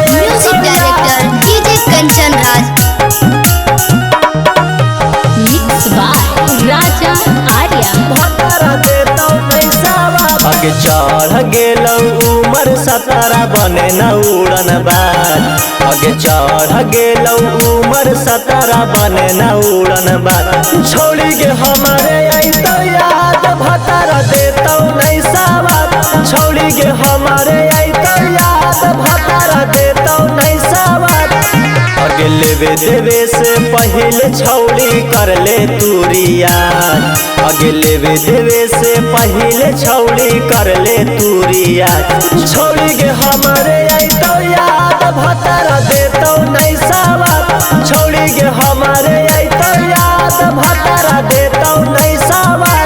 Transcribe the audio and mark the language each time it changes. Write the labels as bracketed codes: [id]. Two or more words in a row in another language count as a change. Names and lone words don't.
[en] music director DJ Kanchan Raj, mix by Raja Arya. [anp] भतारा देता नैसा बात, आगे चढ़ गेलौ उमर 17 बने न उड़न बाज, आगे चढ़ गेलौ उमर 17 बने न उड़न बाज, छौड़ी गे हमारे अइतौ याद भतारा देतौ नैसा बात, छौड़ी गे हमारे अइतौ याद भतारा देतौ नैसा बात। आगे लेवे देवे से पहले छौड़ी कर ले तूरिया, आगे लेवे देवे से पहले छौड़ी कर ले तूरिया, छौड़ी गे हमारे अइतौ याद भतारा देतौ नैसा बात, छौड़ी गे हमारे अइतौ याद भतारा देतौ नैसा बात।